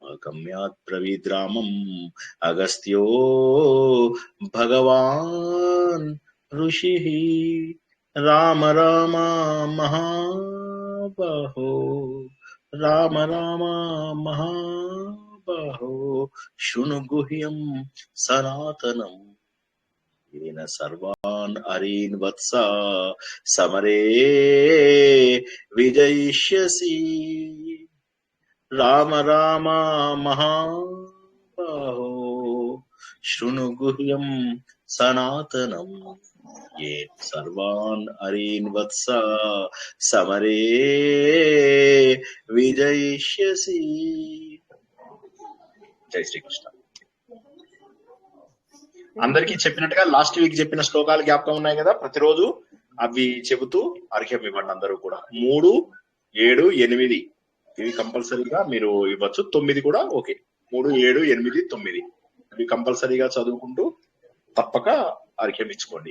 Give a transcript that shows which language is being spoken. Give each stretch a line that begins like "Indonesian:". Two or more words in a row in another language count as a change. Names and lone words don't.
Sanskrit: గమ్యాత్ బ్రవీద్రామం అగస్త్యో భగవాన్ ఋషి రామ రామ మహాబాహో రామ రామ మహాబాహో శృణు గుహ్యం సనాతనం येन सर्वान् अरीन् वत्स समरे विजयिष्यसि राम राम महाबाहो शृणु गुह्यं सनातनम् येन सर्वान् अरीन् वत्स समरे विजयिष्यसि जय श्री कृष्ण
Telugu: అందరికీ చెప్పినట్టుగా లాస్ట్ వీక్ చెప్పిన శ్లోకాలు జ్ఞాపకం ఉన్నాయి కదా, ప్రతిరోజు అవి చెబుతూ అర్ఘ్యం ఇవ్వండి అందరూ కూడా. 3, 7, 8 ఇవి కంపల్సరీగా మీరు ఇవ్వచ్చు. 9 కూడా ఓకే. 3, 7, 8, 9 ఇవి కంపల్సరీగా చదువుకుంటూ తప్పక అర్ఘ్యం ఇచ్చుకోండి.